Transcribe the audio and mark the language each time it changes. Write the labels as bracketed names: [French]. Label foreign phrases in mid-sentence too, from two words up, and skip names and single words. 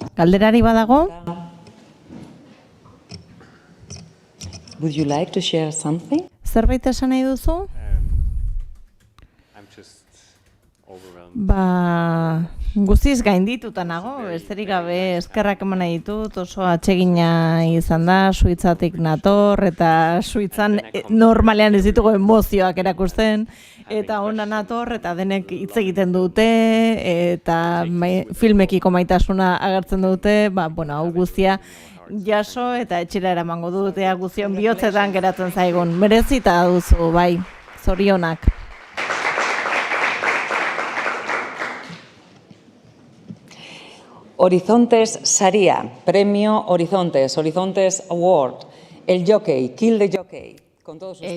[Basque] Galderari badago? [English] Would you like to share something? [Basque] Zerbait esan nahi duzu? [English] I'm just overwhelmed. [Basque] Guztiz gaindituta nago, besterik gabe eskerrak eman nahi ditut, oso atsegina izan da, Suitzatik nator, eta Suitzan normalean ez ditugu emozioak erakusten, eta ona nator, eta denek hitz egiten dute, eta filmekiko maitasuna agertzen dute, hau guztia jaso eta etxera eramango dut, ea guztion bihotzetan geratzen zaigun. Merezita duzu, bai, zorionak. Horizontes Saria, [Spanish] Premio Horizontes, Horizontes Award, El Jockey, Kill the Jockey. Con todos ustedes,